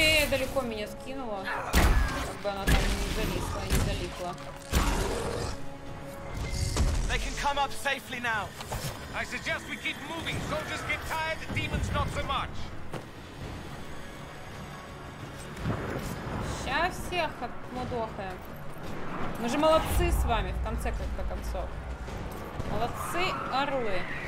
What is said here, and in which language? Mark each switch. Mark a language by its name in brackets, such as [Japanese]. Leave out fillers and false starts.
[Russian] Далеко меня скинула. Как бы она там не залипла. [English] They can come up safely now. I suggest we keep moving. Soldiers get tired, the demons not so much. [Russian] Сейчас всех отмудохаем. Мы же молодцы с вами, в конце концов. Молодцы, орлы.